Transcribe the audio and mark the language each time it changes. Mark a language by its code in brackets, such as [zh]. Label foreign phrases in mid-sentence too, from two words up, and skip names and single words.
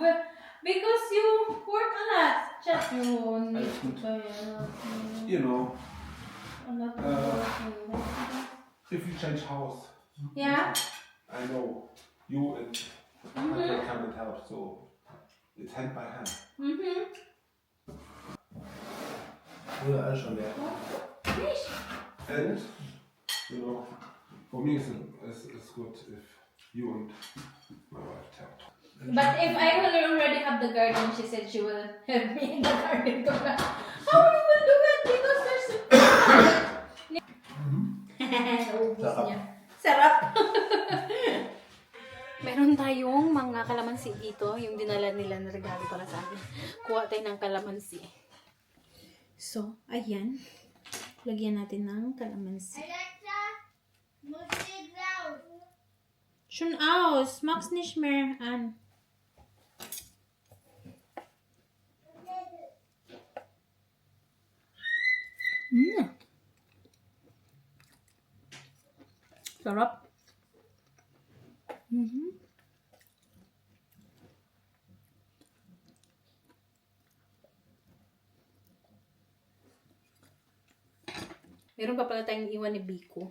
[en] Because you work a lot. Just you need [de] Alles gut. [en] to You know, a lot of working. if you change house, Yeah? I know you and Patrick come and help, so it's hand by hand. Mhm. [de] Oder alles schon leer. [en] And, you know, for me it's good if you and my wife help. But if I will already have the garden, she said she will help me in the garden. How you will do it? Because there's Naubos [tl] Sarap. niya. Sarap. Meron tayong mga kalamansi dito. Yung dinala nila na regalo para sa akin. Kuha tayo ng kalamansi. So, ayan. Lagyan natin ng kalamansi. [de] Alexa, Musik raus. Schon aus. Mag's nicht mehr an. [tl] Sarap. Meron pa pala tayong iwan ni Biko.